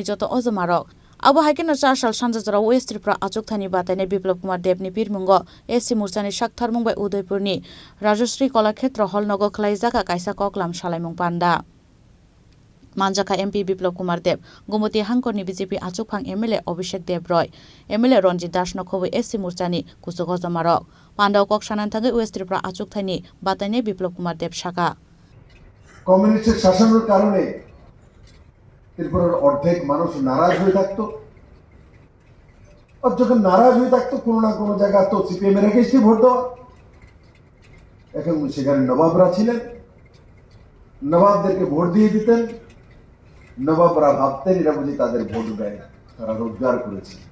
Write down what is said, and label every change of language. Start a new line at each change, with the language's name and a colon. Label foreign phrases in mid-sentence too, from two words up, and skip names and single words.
Kok Borok: जत अजमारक आबो हाइकेन 4 साल सानजाजराव वेस्ट त्रिपुरा आजुगथानि बादायनाय बिप्लब कुमार देबनि पिर मुंगो एससी मोर्चानि साकथार मुंबाय उदयपुरनि राजश्री कलाक्षेत्र हल नगो खलायजाका कायसा कक्लाम सालायमुं पान्डा मानजाखा एमपी बिप्लब कुमार देब गुमती हांकरनि बीजेपी आचुकफां एमएलए अभिषेक देब रॉय एमएलए रंजित दास नखोबै एससी मोर्चानि कुसुक अजमारक पान्डाव कक सानान्थाङै वेस्ट त्रिपुरा आचुकथानि बादायनाय बिप्लब कुमार देब शाखा
Bangla: কমিউনিস্টের শাসনের কারণে ত্রিপুরার অর্ধেক মানুষ নারাজ হয়ে থাকতো আর যখন নারাজ হয়ে থাকতো কোনো না কোনো জায়গা তো সিপিএম এর এগেইনস্টে ভোট দেওয়া এখন সেখানে নবাবরা ছিলেন নবাবদেরকে ভোট দিয়ে দিতেন নবাবরা ভাবতেন এরা বুঝি তাদের ভোট দেয় তারা রোজগার করেছে